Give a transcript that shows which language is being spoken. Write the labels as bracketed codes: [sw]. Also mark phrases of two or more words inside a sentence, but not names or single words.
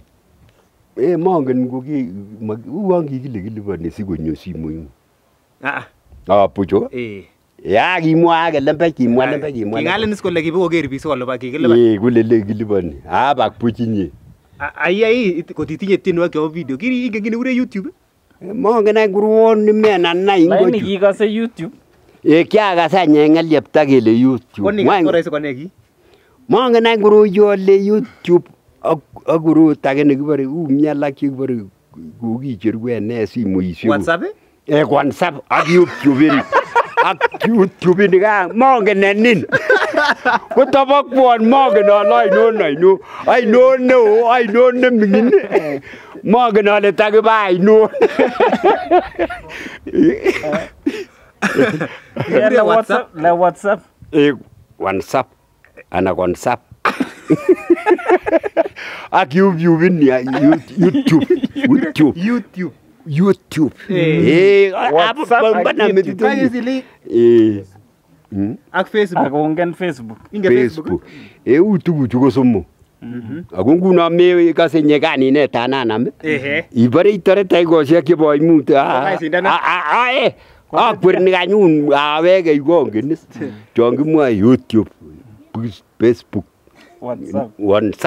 [kln] Mongen ko uon kikile kiliponi sikonyo simoit. Pucho. Ya kimwa ke lembech kimwa. Kingalin is kole kibo koker biik sikolipan kikilipan. Kule kiliponi. Bak puchinye. Ai kotitinye tienwogik chebo video. Kiri ingen kini kure YouTube. Mongen ai kuruon ni mena nai ngochu. Lakini kikase YouTube. Kiakas any ng'elyepta kele YouTube. Ko ni koraisi koneki. Mongen ai kuru ole YouTube ak kurut age nekibore umi alak chekibore kokicheru en simoisiek. WhatsApp? WhatsApp ak YouTube. Ak YouTube ni ka mongen nenin. Kotabakwon mongen ale ainon ne mingin. Mongen ale takiba ainon. Le WhatsApp. WhatsApp ana WhatsApp. Ak YouTube ni YouTube. WhatsApp ak Facebook. Ak ongen Facebook. Facebook. Tuguchu ko somo. Ako nguno me kase nyekaninet ananam. Ibore itore taikoshek chebo imut. Akwerni kanyun awege ikongen. Chon kimwoe YouTube, Facebook, WhatsApp.